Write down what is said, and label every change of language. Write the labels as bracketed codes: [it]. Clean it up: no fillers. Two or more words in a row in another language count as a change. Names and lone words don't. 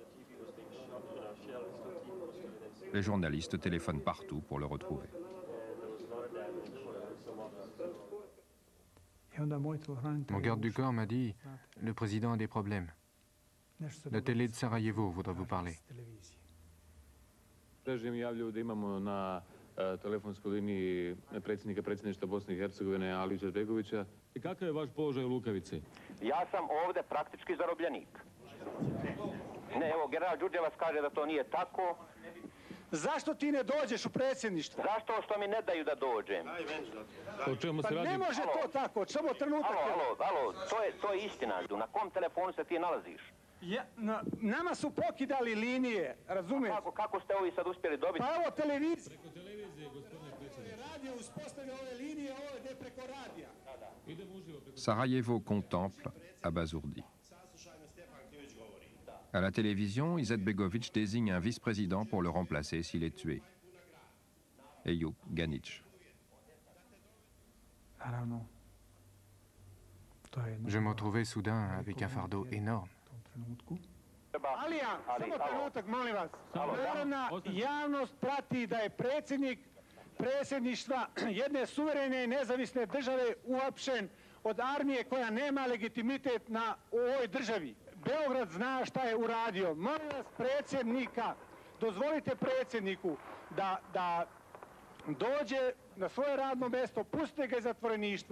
[fr] Les journalistes téléphonent partout pour le retrouver. Mon garde du corps m'a dit « Le président a des problèmes. La télé de Sarajevo voudrait vous parler. » [bs] telefonskoj liniji predsjednika predsjedništva Bosne I Hercegovine Aliju Izetbegovića. I kakav je vaš položaj u Lukavici? Ja sam ovde praktički zarobljenik. Ne, evo, general Đurđevac kaže da to nije tako. Zašto ti ne dođeš u predsjedništvo? Zašto što mi ne daju da dođem? O čemu se radi? Pa ne može to tako, samo trenutak. Alo, to je istina. Na kom telefonu se ti nalaziš? Nama su pokidali linije, razumiješ? Kako ste ovi sad uspjeli dobiti? Pa evo televizija. Preko televizije, gospodine predsjedniče. Radio uspostavlja ove linije, ovo je preko radija. [fr] Sarajevo contemple, abasourdi. À la télévision, Izetbegović désigne un vice-président pour le remplacer s'il est tué. Ejup Ganić. Je me retrouvais soudain avec un fardeau énorme. [bs] Alija, samo trenutak, molim vas. Narodna javnost prati da je predsjednik predsjedništva jedne suverene i nezavisne države uhapšen od armije koja nema legitimitet u ovoj državi. Beograd zna šta je uradio. Molim vas predsjednika, dozvolite predsjedniku da dođe na svoje radno mjesto, pustite ga iz zatvoreništva.